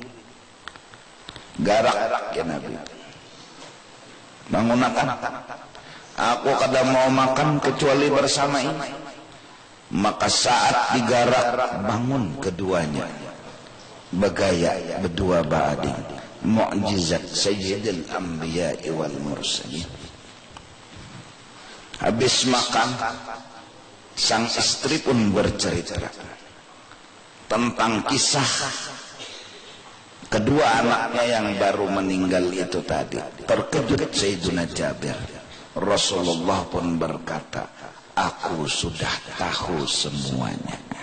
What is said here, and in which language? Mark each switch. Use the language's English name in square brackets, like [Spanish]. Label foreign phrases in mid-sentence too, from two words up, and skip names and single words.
[Banjar] Garak ya Nabi. Bangunakan. [Indonesian] Aku kada mau makan kecuali bersama ini. Maka saat digarak bangun keduanya. [Banjar] Begaya berdua ba'ading. [Arabic] معجزة سيد الأنبياء والمرسلين. [Indonesian] Habis makan, sang istri pun bercerita tentang kisah kedua anaknya yang baru meninggal itu tadi. Terkejut Sayyiduna Jabir. Rasulullah pun berkata, aku sudah tahu semuanya.